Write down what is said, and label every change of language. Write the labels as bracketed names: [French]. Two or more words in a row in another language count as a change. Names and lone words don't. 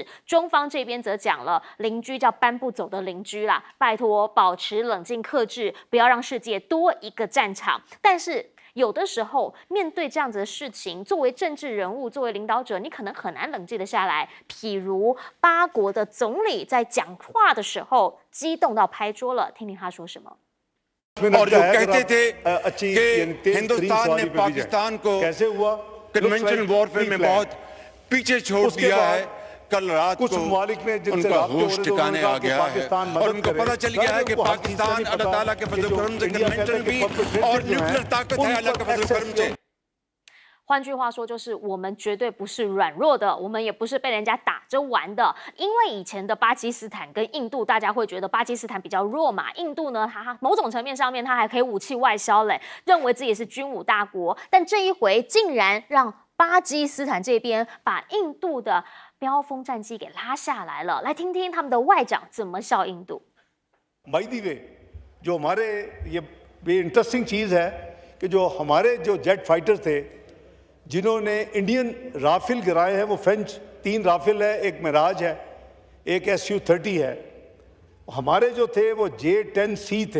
[Chinese] 中方这边则讲了，邻居叫搬不走的邻居啦，拜托保持冷静克制，不要让世界多一个战场。但是有的时候面对这样子的事情，作为政治人物，作为领导者，你可能很难冷静得下来。譬如巴国的总理在讲话的时候激动到拍桌了，听听他说什么。 [Urdu] اور جو کہتے تھے کہ ہندوستان نے پاکستان کو [English] conventional warfare [Urdu] میں بہت پیچھے چھوڑ دیا ہے، کل رات کو ان کا ہوش ٹھکانے آ گیا ہے اور ان کو پتا چل گیا ہے کہ پاکستان اللہ تعالیٰ کے فضل کرم سے کنونشن بھی اور نیوکلیئر طاقت ہے اللہ کے فضل کرم سے. [Chinese] 换句话说，就是我们绝对不是软弱的，我们也不是被人家打着玩的。因为以前的巴基斯坦跟印度，大家会觉得巴基斯坦比较弱嘛，印度呢，它某种层面上面它还可以武器外销嘞，认为自己是军武大国。但这一回竟然让巴基斯坦这边把印度的标风战机给拉下来了。来听听他们的外长怎么笑印度。 [English] By the way, [Urdu] جو ہمارے یہ انٹرسٹنگ چیز ہے کہ جو ہمارے جو [English] jet fighter [Urdu] تھے جنہوں نے انڈین رافیل گرائے ہیں وہ فرنچ 3 رافیل ہے، ایک میراج ہے، ایک SU-30 ہے. ہمارے جو تھے وہ J-10C تھے.